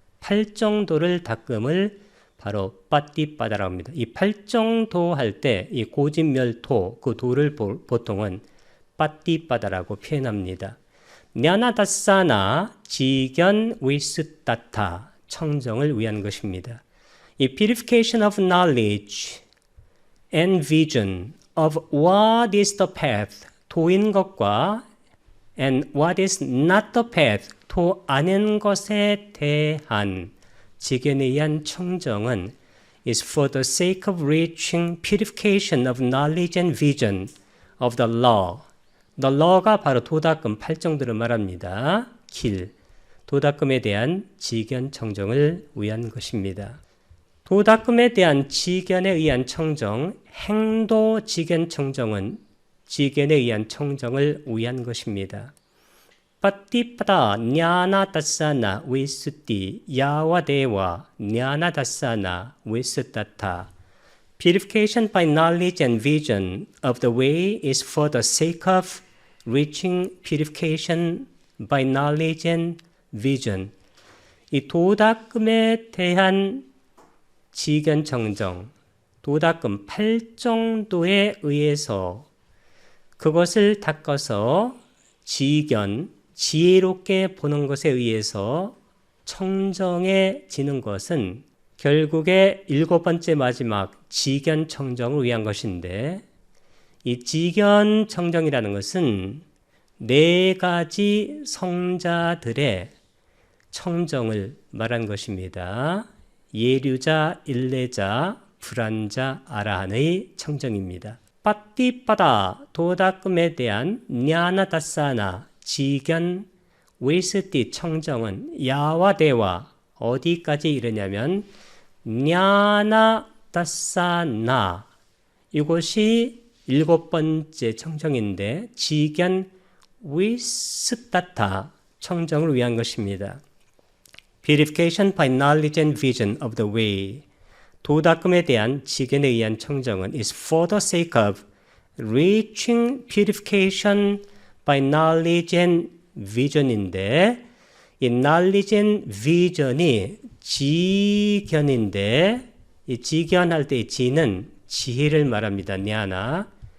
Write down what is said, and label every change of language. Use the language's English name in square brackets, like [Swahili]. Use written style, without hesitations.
[Korean] 팔정도를 닦음을 바로 빠띠빠다라고 합니다. 이 팔정도 할 때 이 고진멸도 그 도를 보통은 빠띠빠다라고 표현합니다. 냐나다사나 지견 위스 따타 청정을 위한 것입니다. [English] 이 purification of knowledge and vision of what is the path, [Korean] 도인 것과 [English] and what is not the path, [Korean] 도 아닌 것에 대한 지견에 의한 청정은 [English] is for the sake of reaching purification of knowledge and vision of the law. [Korean] The law가 바로 도닦음 팔정도를 말합니다. 길. 도닦음에 대한 지견 청정을 위한 것입니다. 도닦음에 대한 지견에 의한 청정, 행도 지견 청정은 지견에 의한 청정을 위한 것입니다. [Pali] 빠띠빠다 냐나다사나 위스띠 야와데와 냐나다사나 위스따타. [English] Purification by knowledge and vision of the way is for the sake of reaching purification by knowledge and vision. [Korean] 이 도닦음에 대한 지견 청정, 도닦음 팔정도에 의해서 그것을 닦아서 지견, 지혜롭게 보는 것에 의해서 청정해지는 것은 결국에 일곱 번째 마지막 지견 청정을 위한 것인데 이 지견 청정이라는 것은 네 가지 성자들의 청정을 말한 것입니다. 예류자, 일레자, 불안자, 아라한의 청정입니다. 빠띠빠다 도닦음에 대한 냐나다사나 지견 위스띠 청정은 야와대와 어디까지 이르냐면 냐나다사나 이것이 일곱 번째 청정인데 지견 위스따타 청정을 위한 것입니다. [English] Purification by knowledge and vision of the way. [Korean] 도닦음에 대한 지견에 의한 청정은 [English] is for the sake of reaching purification by knowledge and vision [Korean] 인데 이 knowledge and vision이 지견인데 이 지견할 때 이 지는 지혜를 말합니다. 냐나.